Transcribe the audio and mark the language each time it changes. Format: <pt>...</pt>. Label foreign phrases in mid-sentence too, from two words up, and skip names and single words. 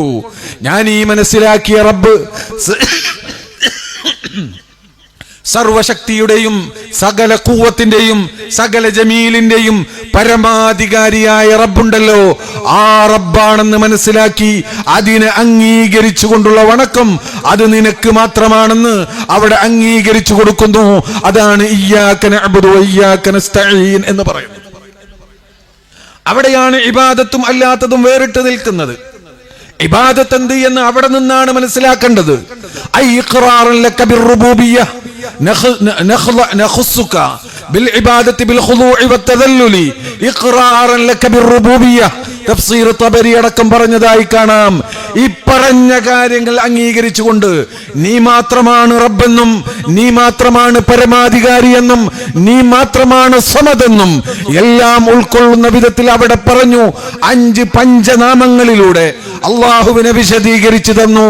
<ml>ഞാൻ ഈ മനസ്സിലാക്കിയ റബ്ബ് സർവശക്തിയുടെയും സകല ഖുവത്തിന്റെയും സകല ജമീലിന്റെയും പരമാധികാരിയായ റബ്ബുണ്ടല്ലോ, ആ റബ്ബാണെന്ന് മനസ്സിലാക്കി അതിനെ അംഗീകരിച്ചുകൊണ്ടുള്ള വണക്കം അത് നിനക്ക് മാത്രമാണെന്ന് അവിടെ അംഗീകരിച്ചു കൊടുക്കുന്നു. അതാണ്</ml> <ar>إياك نعبد وإياك نستعين</ar> <ml>എന്ന് പറയുന്നത്. അവിടെയാണ് ഇബാദത്തും അല്ലാത്തതും വേറിട്ട് നിൽക്കുന്നത്. ഇബാദത്ത് എന്ത് എന്ന് അവിടെ നിന്നാണ് മനസ്സിലാക്കേണ്ടത്.</ml> <ar>نخصك بالعبادة بالخضوع والتذلل إقرارا لك بالربوبية.</ar> <ml>തഫ്സീർ തബരി അടക്കം പറഞ്ഞതായി കാണാം. ഈ പറഞ്ഞ കാര്യങ്ങൾ അംഗീകരിച്ചുകൊണ്ട് നീ മാത്രമാണ് റബ്ബെന്നും, നീ മാത്രമാണ് പരമാധികാരിയെന്നും, നീ മാത്രമാണ് സമദെന്നും എല്ലാം ഉൾക്കൊള്ളുന്ന വിധത്തിൽ അവിടെ പറഞ്ഞു. 5 പഞ്ചനാമങ്ങളിലൂടെ അള്ളാഹുവിനെ വിശദീകരിച്ചു തന്നു.</ml>